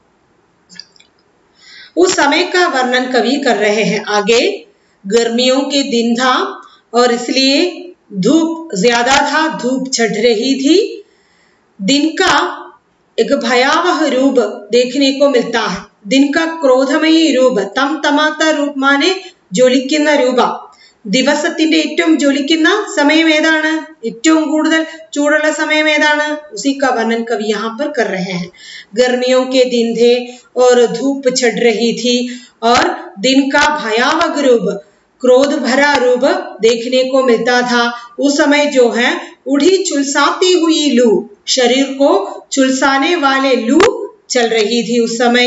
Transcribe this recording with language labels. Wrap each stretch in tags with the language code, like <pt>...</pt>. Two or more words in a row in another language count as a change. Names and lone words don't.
<hi>उस समय का वर्णन कवि कर रहे हैं। आगे गर्मियों के दिन था और इसलिए धूप ज्यादा था, धूप चढ़ रही थी। दिन का एक भयावह रूप देखने को मिलता है। दिन का</hi> <ml>ക്രോധമയി രൂപ, തമതമാത്ത</ml> <hi>रूप माने</hi> <ml>ജ്വലിക്കുന്ന രൂപ। ദിവസത്തിന്റെ ഏറ്റവും ജ്വലിക്കുന്ന സമയം ഏതാണ്? ഏറ്റവും കൂടുതൽ ചൂടുള്ള സമയം ഏതാണ്?</ml> <hi>उसी का वर्णन कवि यहाँ पर कर रहे हैं। गर्मियों के दिन थे और धूप चढ़ रही थी और दिन का भयावह रूप, क्रोध भरा रूप देखने को मिलता था। उस समय जो है उड़ी झुलसाती हुई लू, शरीर को झुलसाने वाले लू चल रही थी उस समय।</hi>